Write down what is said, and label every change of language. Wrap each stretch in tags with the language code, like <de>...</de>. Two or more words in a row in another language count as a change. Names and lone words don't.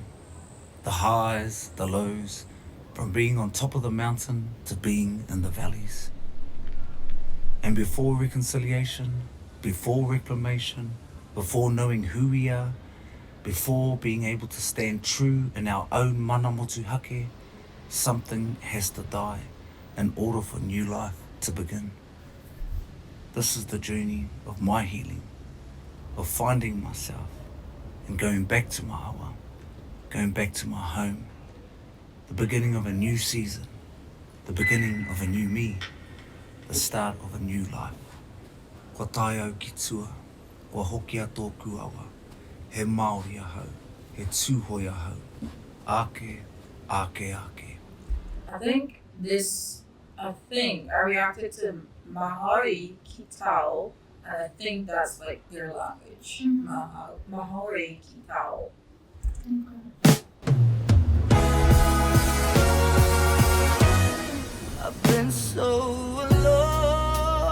<en>The highs, the lows, from being on top of the mountain to being in the valleys. And before reconciliation, before reclamation, before knowing who we are, before being able to stand true in our own</en> <mi>mana motuhake,</mi> <en>something has to die in order for new life to begin. This is the journey of my healing, of finding myself and going back to my awa, going back to my home, the beginning of a new season, the beginning of a new me, the start of a new life.</en> <mi>Ko tai au ki tua, wa hoki a tōku awa, he Māori ahau, he tūhoi ahau, ake, ake, ake.</mi> <en>I reacted to Mahari Kitao, and I think that's like their language. Mahari Kitao. I've been so alone.</en>